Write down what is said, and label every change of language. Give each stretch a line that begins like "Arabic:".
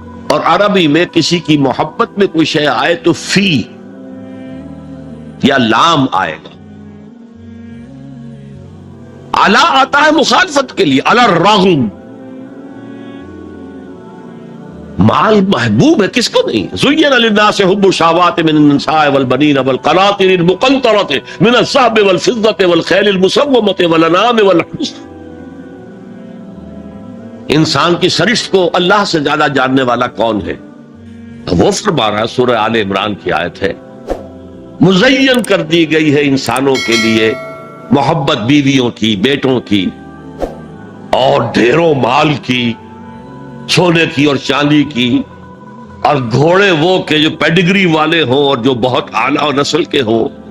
Urdu: اور عربی میں کسی کی محبت میں کوئی شے آئے تو فی یا لام آئے گا. علی آتا ہے مخالفت کے لیے، علی الرغم. مال محبوب ہے، کس کو نہیں؟
Arabic: زین للناس حب الشہوات من النساء والبنین والقناطر المقنطرة من الذهب والفضة والخیل المسومة والانعام والحرث.
Urdu: انسان کی سرشت کو اللہ سے زیادہ جاننے والا کون ہے؟ وہ فرما رہا ہے، سورہ آل عمران کی آیت ہے، مزین کر دی گئی ہے انسانوں کے لیے محبت بیویوں کی، بیٹوں کی، اور ڈھیروں مال کی، سونے کی اور چاندی کی، اور گھوڑے وہ کہ جو پیڈگری والے ہوں اور جو بہت اعلیٰ نسل کے ہوں،